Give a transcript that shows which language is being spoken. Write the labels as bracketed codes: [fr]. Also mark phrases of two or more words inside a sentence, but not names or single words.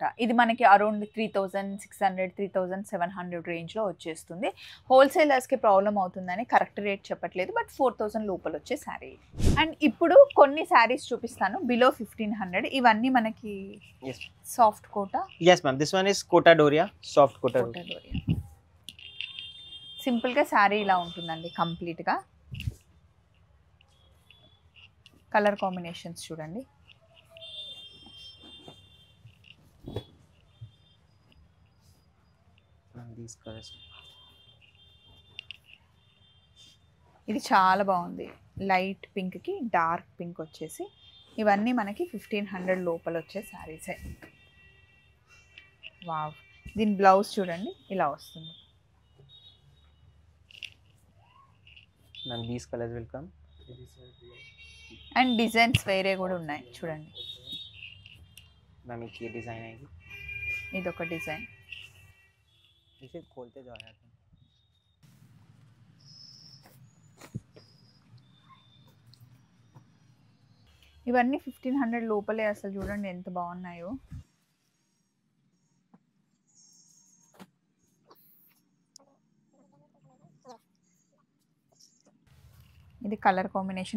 [te] ఇది మనకి అరౌండ్ 3600 3700 రేంజ్లో వచ్చేస్తుంది. హోల్సేలర్స్కి ప్రాబ్లం అవుతుందని [en] correct rate [te] చెప్పట్లేదు, బట్ 4000 లోపల వచ్చే శారీ. అండ్ ఇప్పుడు కొన్ని శారీస్ చూపిస్తాను బిలో 1500. ఇవన్నీ మనకి సాఫ్ట్ కోటా. [en] yes ma'am, this one is kota doria, soft kota doria. [te] సింపుల్గా శారీ ఇలా ఉంటుందండి కంప్లీట్గా. [en] colour combinations [te] చూడండి. [en] these colors. [te] ఇది చాలా బాగుంది. [en] light pink [te] కి [en] dark pink [te] వచ్చేసి ఇవన్నీ మనకి 1500 లోపల వచ్చే శారీసే. వావ్. దీని బ్లౌజ్ చూడండి ఇలా వస్తుంది. [en] Ma'am, these colors will come. [te] అండ్ డిజైన్స్ వేరే కూడా ఉన్నాయి చూడండి. [hi] मैम एक ये डिजाइन आएगी. [te] ఇది ఒక డిజైన్. [hi] इसे खोलते जाओ यार. [te] ఇవన్నీ 1500 లోపలే. అసలు చూడండి ఎంత బాగున్నాయో. ఇది [en] colour combination.